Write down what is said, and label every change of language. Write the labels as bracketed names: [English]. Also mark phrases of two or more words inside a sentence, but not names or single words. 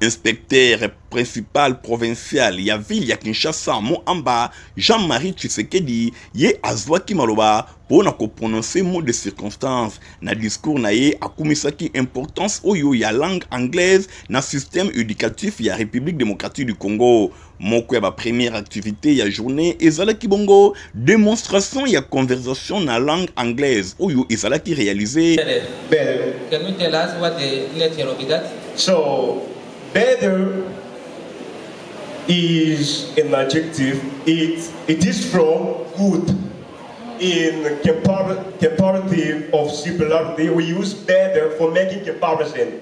[Lingala] Inspecteur principal provincial ya ville ya Kinshasa Moamba Jean-Marie Tshisekedi ye azwaki maloba [French] pour na ko prononcer mot de circonstance [Lingala] na discours na ye akumisaki importance oyo ya [French] langue anglaise [Lingala] na [French] système éducatif [Lingala] ya [French] République démocratique du Congo. [Lingala] Moko ya [French] ba première activité [Lingala] ya journée ezalaki bongo démonstration ya conversation na [French] langue anglaise [Lingala] oyo ezalaki réalisé. [English] Better. Can you tell us what the letter of that? So, better is an adjective. It is from good. In comparative of similarity, we use better for making comparison.